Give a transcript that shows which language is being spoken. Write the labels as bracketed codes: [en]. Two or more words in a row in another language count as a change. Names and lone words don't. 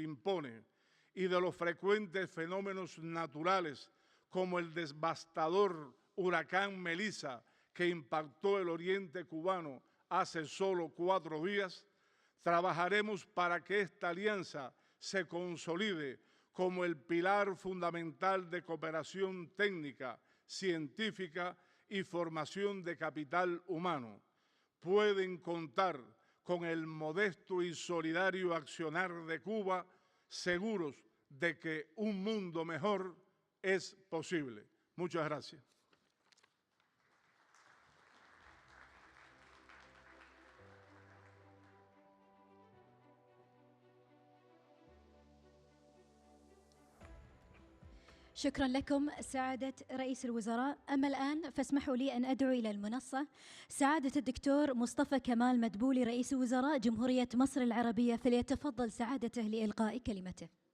[es] impone y de los frecuentes fenómenos naturales como el devastador huracán Melissa que impactó el oriente cubano hace solo 4 días, trabajaremos para que esta alianza se consolide como el pilar fundamental de cooperación técnica, científica y formación de capital humano. Pueden contar con el modesto y solidario accionar de Cuba, seguros de que un mundo mejor es posible. Muchas gracias. [ar] شكرا لكم سعادة رئيس الوزراء. أما الآن فاسمحوا لي أن أدعو إلى المنصة سعادة الدكتور مصطفى كمال مدبولي رئيس وزراء جمهورية مصر العربية، فليتفضل سعادته لإلقاء كلمته.